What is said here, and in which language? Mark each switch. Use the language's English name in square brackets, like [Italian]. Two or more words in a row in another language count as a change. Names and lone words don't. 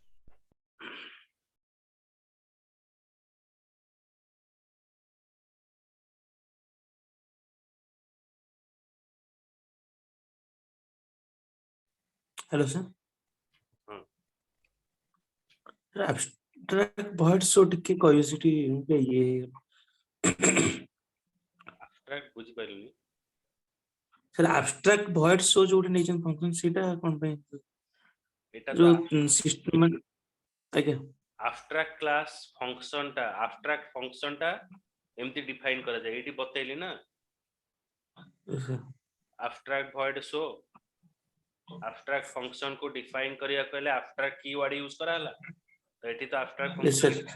[English] Hello, sir. Hmm. Abstract void show [Odia] ଟିକେ କହିବେ ସେଠି ଇଏ Abstract ବୁଝିପାରିଲିନି। sir [English] abstract void show [Odia] ଯୋଉଠି ନେଇଛନ୍ତି function ସେଇଟା କଣ ପାଇଁ ଏଟା ତ ଯୋଉ system ଆଜ୍ଞା [English] abstract class function [Odia] ଟା ଏମିତି define କରାଯାଏ, ଏଇଠି ବତେଇଲି ନା [English] abstract void show, abstract function [Odia] को define କରିବାକୁ ହେଲେ [English] abstract keyword use [Odia] କରାହେଲା, ତ ଏଠି ତ abstract [English] yes sir function